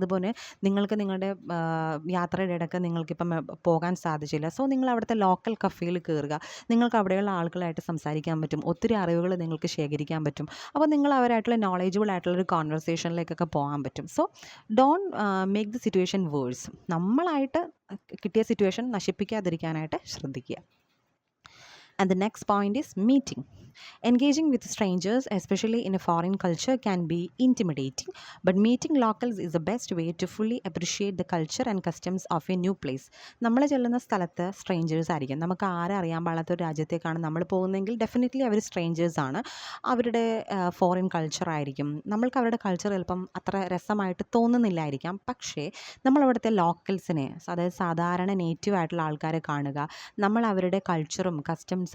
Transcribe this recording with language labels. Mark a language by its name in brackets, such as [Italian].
[Malayalam] അതുപോലെ നിങ്ങൾക്ക് നിങ്ങളുടെ യാത്രയുടെ ഇടയ്ക്ക് നിങ്ങൾക്കിപ്പം പോകാൻ സാധിച്ചില്ല, സോ നിങ്ങൾ അവിടുത്തെ ലോക്കൽ കഫേയിൽ കയറുക, നിങ്ങൾക്ക് അവിടെയുള്ള ആളുകളായിട്ട് സംസാരിക്കാൻ പറ്റും, ഒത്തിരി അറിവുകൾ നിങ്ങൾക്ക് ശേഖരിക്കാൻ പറ്റും. അപ്പോൾ നിങ്ങൾ അവരായിട്ടുള്ള നോളേജബിൾ ആയിട്ടുള്ളൊരു കോൺവെർസേഷനിലേക്കൊക്കെ പോകാൻ പറ്റും. So don't make the situation verse. നമ്മളായിട്ട് കിട്ടിയ സിറ്റുവേഷൻ നശിപ്പിക്കാതിരിക്കാനായിട്ട് ശ്രദ്ധിക്കുക. [English] And the next point is meeting. Engaging with strangers, especially in a foreign culture, can be intimidating, but meeting locals is the best way to fully appreciate the culture and customs of a new place. [Malayalam] നമ്മൾ ചെല്ലുന്ന സ്ഥലത്ത് strangers ആയിരിക്കും. നമുക്ക് ആരെ അറിയാൻ പാടാത്ത ഒരു രാജ്യത്തേക്കാണ് നമ്മൾ പോകുന്നതെങ്കിൽ ഡെഫിനറ്റ്ലി അവർ സ്ട്രേഞ്ചേഴ്സ് ആണ്. അവരുടെ ഫോറിൻ കൾച്ചർ ആയിരിക്കും. നമ്മൾക്ക് അവരുടെ കൾച്ചർ ചിലപ്പം അത്ര രസമായിട്ട് തോന്നുന്നില്ലായിരിക്കാം. പക്ഷേ നമ്മൾ അവിടുത്തെ ലോക്കൽസിനെ, അതായത് സാധാരണ നേറ്റീവ് ആയിട്ടുള്ള ആൾക്കാരെ കാണുക, നമ്മൾ അവരുടെ കൾച്ചറും കസ്റ്റംസും